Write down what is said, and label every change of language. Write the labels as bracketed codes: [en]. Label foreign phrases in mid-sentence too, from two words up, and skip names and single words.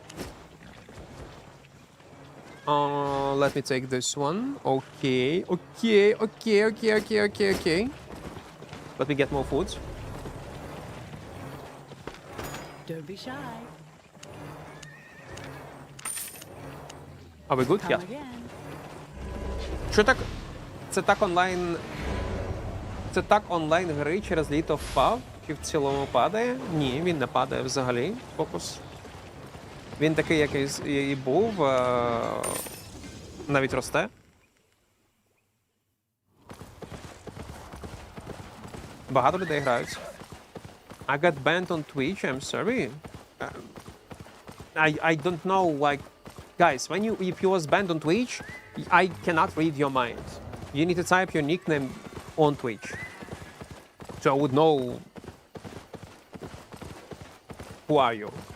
[en] Let me take this one. Okay, okay, okay, okay, okay, okay, okay. Let me get more food. Don't be shy. Are we good? Come Yeah. again. [uk] Що так? Це так онлайн. Це так онлайн гри через літо впав? Чи в цілому падає? Ні, він не падає взагалі. Фокус. Він такий, який і був. Навіть росте. Багато людей грають. [en] I got banned on Twitch, I'm sorry. I don't know, like, guys, if you was banned on Twitch, I cannot read your mind. You need to type your nickname on Twitch, so I would know who are you.